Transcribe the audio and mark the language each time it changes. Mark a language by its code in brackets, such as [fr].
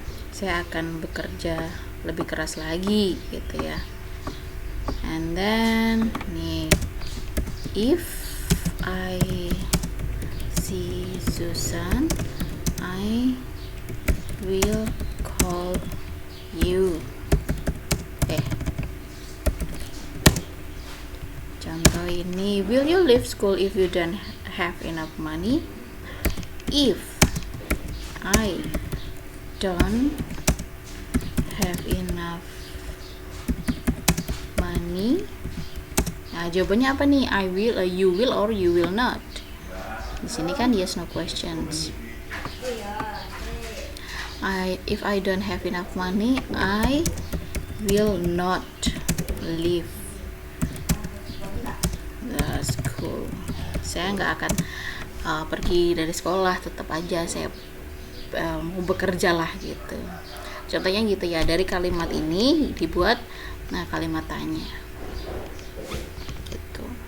[id] Saya akan bekerja lebih keras lagi gitu ya. [en] And then nih, if I see Susan, I will call you. [id] Contoh ini, [en] will you leave school if you don't have enough money? If I don't have enough money, [id] nah jawabannya apa nih? [en] I will, you will, or you will not. [id] Di sini kan [en] yes no questions. If I don't have enough money, I will not leave the school. [id] Saya nggak akan pergi dari sekolah, tetap aja saya mau bekerja lah gitu. Contohnya gitu ya, dari kalimat ini dibuat kalimat tanya gitu.